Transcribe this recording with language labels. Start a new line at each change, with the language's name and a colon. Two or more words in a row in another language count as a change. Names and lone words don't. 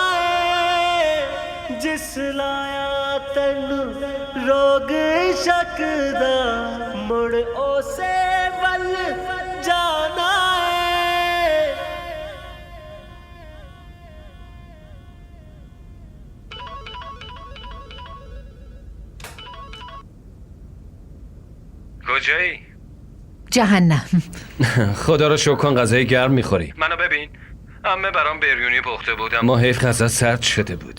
Punjabi: ਹੈ ਜਿਸ ਲਾਇਆ ਤਨ ਰੋਗ ਸ਼ੱਕ ਦਾ ਮੁੜ ਓਸੇ ਵੱਲ ਜਾਣਾ ਹੈ।
Persian: کجایی؟ جهنم. خدا رو شکر کن غذای گرم میخوری. منو ببین، عمه برام بریونی پخته بود اما حیف غذا سرد شده بود.